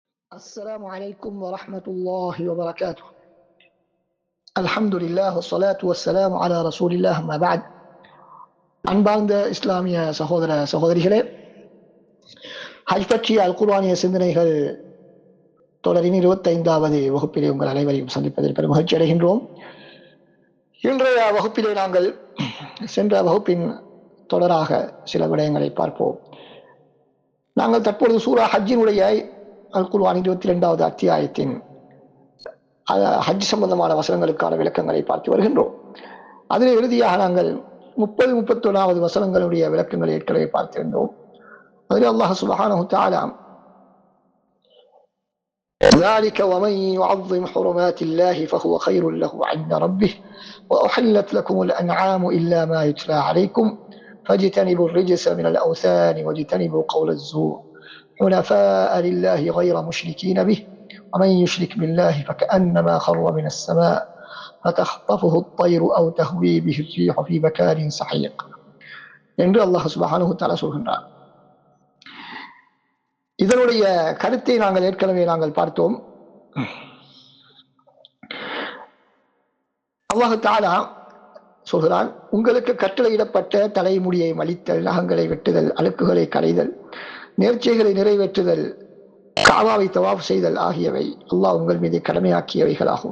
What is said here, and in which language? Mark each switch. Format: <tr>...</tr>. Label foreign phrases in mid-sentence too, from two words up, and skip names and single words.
<ar>السلام عليكم ورحمة الله وبركاته. الحمد لله والصلاة والسلام على رسول الله. ما بعد.</ar> <ta>அன்பார்ந்த இஸ்லாமிய சகோதர சகோதரிகளே, ஹஜ் பற்றிய அல் குர்ஆனிய சிந்தனைகள் தொடரின் 25வது வகுப்பிலே உங்கள் அனைவரையும் சந்திப்பதில் பெரும் மகிழ்ச்சி அடைகின்றோம். இன்றைய வகுப்பிலே நாங்கள் சென்ற வகுப்பின் தொடராக சில விடயங்களை பார்ப்போம். நாங்கள் தற்பொழுது சூரா ஹஜ்ஜினுடைய அல் குர்ஆன் 22வது அத்தியாயத்தின் ஹஜ் சம்பந்தமான வசனங்களுக்கான விளக்கங்களை பார்த்து வருகின்றோம். அதில் இறுதியாக நாங்கள் 30-31வது வசனங்களுடைய விளக்கங்களை ஏற்கனவே பார்த்திருந்தோம். அதில் அல்லாஹ்</ta> <ar>سبحانه وتعالى ذلك ومن يعظم حرمات الله فهو خير له عند ربه وأحلت لكم الأنعام إلا ما يتلى عليكم فاجتنبوا الرجس من الأوثان واجتنبوا قول الزور حنفاء لله غير مشركين به ومن يشرك بالله فكأنما خر من السماء فتخطفه الطير أو تهوي به الريح في مكان سحيق</ar> <ta>என்று அல்லாஹ்</ta> <ar>سبحانه وتعالى</ar> <ta>சொல்கின்றார். இதனுடைய கருத்தை நாங்கள் ஏற்கனவே பார்த்தோம்.</ta> <ar>الله تعالى</ar> <ta>சொல்கிறான், உங்களுக்கு கட்டளையிடப்பட்ட தலைமுடியை மலித்தல், நகங்களை வெட்டுதல், அழுக்குகளை களைதல், நேர்ச்சைகளை நிறைவேற்றுதல், காபாவை தவாஃப் செய்தல் ஆகியவை அல்லாஹ் உங்கள் மீது கடமையாக்கியவைகளாகும்.</ta>